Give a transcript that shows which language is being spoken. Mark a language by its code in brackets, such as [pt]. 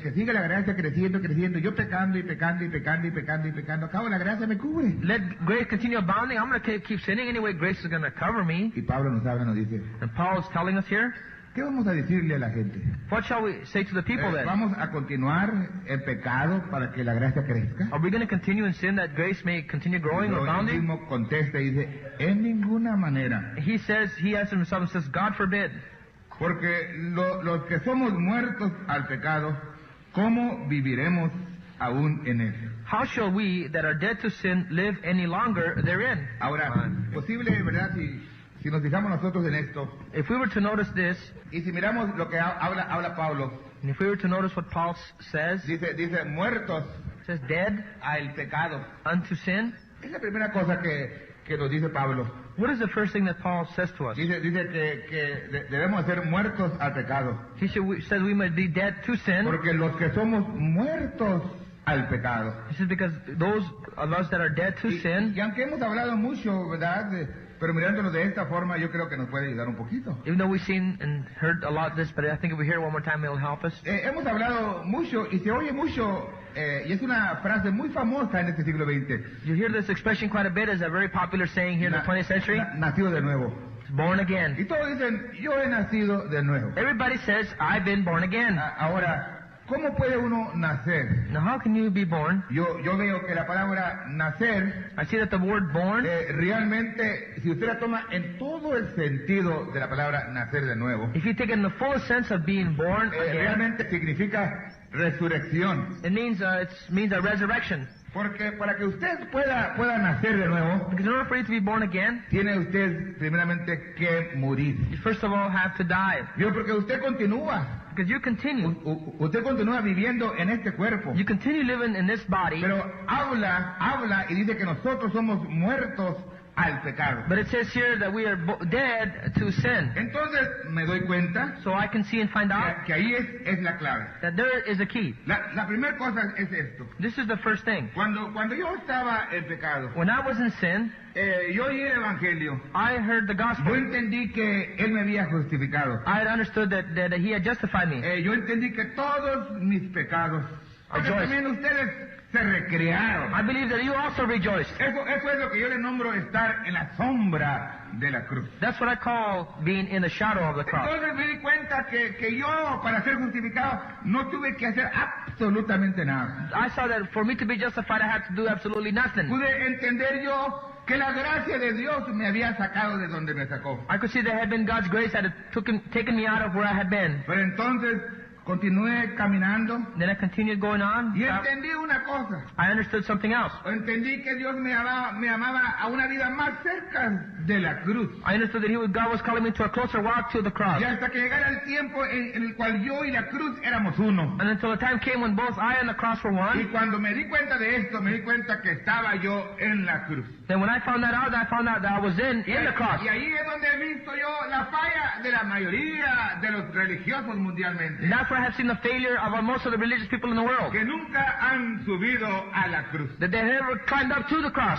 [es] Que siga la gracia creciendo, creciendo. Yo pecando y pecando y pecando y pecando y pecando. Acabo la gracia me cubre. [en] Let grace continue abounding. I'm going to keep sinning anyway. Grace is going to cover me. [es] Y Pablo nos habla, nos dice, [en] And Paul is telling us here, [es] ¿qué vamos a decirle a la gente? [en] what shall we say to the people then? [es] ¿Vamos a continuar en pecado para que la gracia crezca? [en] Are we going to continue in sin that grace may continue growing or [es] Él [en] abounding? [es] mismo contesta y dice, en ninguna manera. [en] He says, he answers himself and says, God forbid. [es] Porque los que somos muertos al pecado, ¿cómo viviremos aún en él? [en] How shall we that are dead to sin live any longer therein? [es] Ahora, posible, ¿verdad? Si nos fijamos nosotros en esto, [en] If we were to notice this, [es] y si miramos lo que habla Pablo, [en] and if we were to notice what Paul says, [es] dice muertos [en] it says dead [es] al pecado. [en] unto sin. [es] Es la primera cosa que nos dice Pablo. [en] What is the first thing that Paul says to us? [es] Dice que debemos ser muertos al pecado. [en] He says we must be dead to sin. [es] Porque los que somos muertos al pecado. [en] He says because those of us that are dead to sin, [es] Y aunque hemos hablado mucho, ¿verdad? Pero mirándolo de esta forma, yo creo que nos puede ayudar un poquito. [en] even though we've seen and heard a lot of this, but I think if we hear it one more time, it'll help us. [es] Hemos hablado mucho y se oye mucho, y es una frase muy famosa en este siglo XX. [en] You hear this expression quite a bit as a very popular saying here in the 20th century. [es] Nacido de nuevo. [en] Born again. [es] Y todos dicen, yo he nacido de nuevo. [en] Everybody says, I've been born again. [es] Ahora, ¿cómo puede uno nacer? [en] Now, how can you be born? [es] Yo veo que la palabra nacer, [en] I see that the word born, [es] realmente, si usted la toma en todo el sentido de la palabra nacer de nuevo, [en] if you take it in the full sense of being born again, [es] realmente significa resurrección. [en] it means a resurrection. [es] Porque para que usted pueda nacer de nuevo, [en] Because in order for you to be born again, [es] tiene usted primeramente que morir. [en] you first of all have to die. [es] Porque usted continúa. [en] Because you continue. [es] Usted continúa viviendo en este cuerpo. [en] You continue living in this body. [es] Pero habla y dice que nosotros somos muertos al pecado. [en] But it says here that we are dead to sin. [es] Entonces me doy cuenta [en] So I can see and find out [es] que ahí es la clave. [en] that there is a key. [es] La primera cosa es esto. [en] This is the first thing. [es] Cuando yo estaba en pecado, [en] When I was in sin, [es] yo oí el evangelio. [en] I heard the [es] Yo [en] gospel. [es] entendí que él me había justificado. [en] I had understood that he had justified me. [es] Yo entendí que todos mis pecados, aunque [en] Rejoice. [es] también ustedes se recrearon. [en] I believe that you also rejoiced. [es] Eso es lo que yo le nombro estar en la sombra de la cruz. [en] That's what I call being in the shadow of the cross. [es] Entonces me di cuenta que yo, para ser justificado, no tuve que hacer absolutamente nada. [en] I saw that for me to be justified, I had to do absolutely nothing. [es] Pude entender yo que la gracia de Dios me había sacado de donde me sacó. [en] I could see that it had been God's grace that had taken me out of where I had been. [es] Pero entonces continué caminando [en] Then I continued going on. [es] y entendí una cosa. [en] I understood something else. [es] Entendí que Dios me amaba a una vida más cerca de la cruz. [en] I understood that God was calling me to a closer walk to the cross. [es] Y hasta que llegara el tiempo en el cual yo y la cruz éramos uno. [en] And until the time came when both I and the cross were [es] Y [en] one. [es] cuando me di cuenta de esto, me di cuenta que estaba yo en la cruz. [en] Then when I found that out, I found out that I was in the cross. [es] Y ahí es donde he visto yo la falla de la mayoría de los religiosos mundialmente. [en] And that's where I have seen the failure of most of the religious people in the world. [es] Que nunca han subido a la cruz. [en] That they never climbed up to the cross.